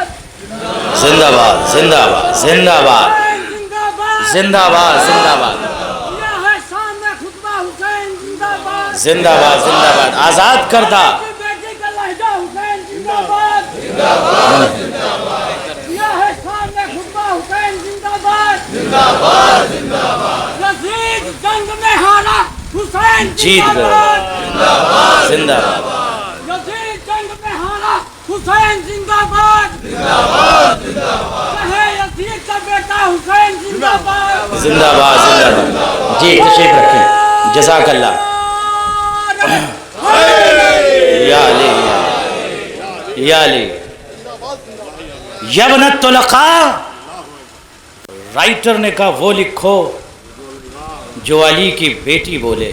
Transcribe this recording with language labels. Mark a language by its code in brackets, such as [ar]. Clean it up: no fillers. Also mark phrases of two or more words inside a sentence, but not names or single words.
[ur] زندہ باد، زندہ باد، زندہ باد، زندہ باد، زندہ باد، زندہ باد، زندہ باد، آزاد کردہ بیٹے کا لہجہ حسین زندہ باد، زندہ باد، زندہ باد، یہ ہے شان خطبہ حسین زندہ باد، زندہ باد، زندہ باد، یزید جنگ میں ہارا حسین جیت زندہ گئے، باد، زندہ باد، یزید جنگ میں ہارا حسین زندہ باد، زندہ باد، زندہ باد، کہے یزید کا بیٹا حسین زندہ باد، زندہ باد، زندہ باد۔ جی تشریف رکھیں، [ar] جزاک اللہ۔ [ur] یا علی، یا علی، [ar] یبنت طلقاء، [ur] رائٹر نے کہا وہ لکھو جو علی کی بیٹی بولے۔